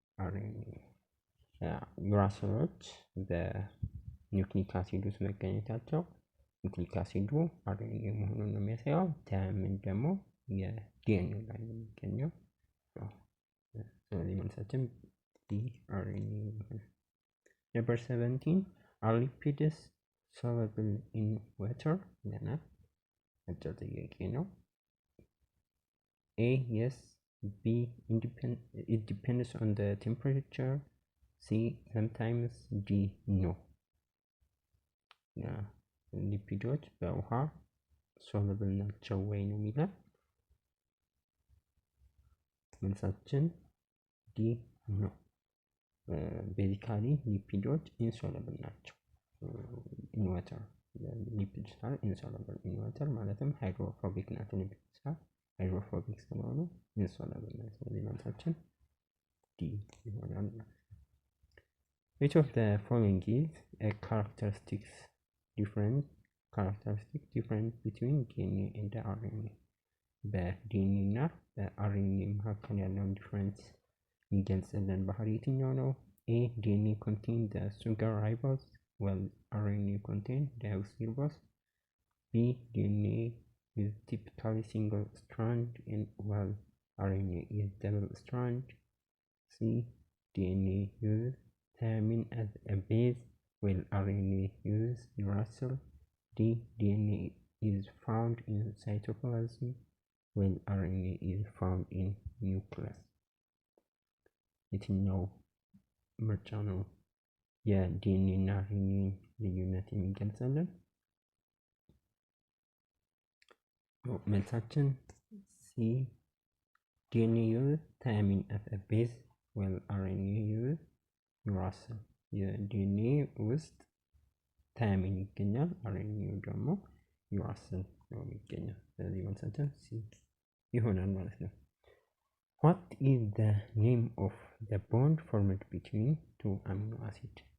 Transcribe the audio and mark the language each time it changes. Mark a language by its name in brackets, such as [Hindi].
[Amharic] RNA። ዩራሲሎች በኒውክሊክ አሲድ ውስጥ መገኘታቸው ኒውክሊክ አሲዱ RNA መሆኑን ነው የሚያሳየው። ታያምን ደግሞ የዲኤንኤ ላይ ነው የሚገኘው። ስለዚህ መልሳችን D. RNA ይሆናል። [English] Number 17 are lipids soluble in water [Amharic] ይለናል። አጭር ጥያቄ ነው። A. yes. B. [English] it depends on the temperature. C. sometimes. D. no. [Amharic] ሊፒዶች በውሃ ሶሉብል ናቸው ወይ ነው የሚለው። መልሳችን ዲ ነው። ቤዚካሊ ሊፒዶች ኢንሶሉብል ናቸው ኢን ዋተር [English] lipids are insoluble in water [Amharic] ማለትም ሃይድሮፎቢክ ናቸው። [English] lipids are [Amharic] ሃይድሮፎቢክ ስለሆኑ [English] insoluble [Amharic] ናቸው። ስለዚህ መልሳችን ዲ ይሆናል። [English] Which of the following is a characteristic difference between DNA and RNA? [Amharic] በዲኤንኤ እና በአርኤንኤ መካከል ያለውን ዲፍረንስ የሚገልጽልን ባህሪ የትኛው ነው? [English] A. DNA contain the sugar ribose while RNA contain deoxyribose. B. DNA is typically single strand and while RNA is double strand. C. DNA uses thymine as a base while RNA uses uracil. D. DNA is found in cytoplasm while RNA is found in nucleus. [Amharic] የትኛው ምርጫ ነው የዲኤንኤ እና አርኤንኤ ልዩነት የሚገልጽልን? መልሳችን ሲ ዲኤንኤ [English] uses thymine as a base while RNA uses uracil. [Amharic] የዲኤንኤ ውስጥ ታያሚን ይገኛል፣ አርኤንኤ ደግሞ ዩራሲል ነው የሚገኘው። ስለዚህ መልሳችን ሲ ይሆናል ማለት ነው። [English] What is the name of the bond formed between two amino acid?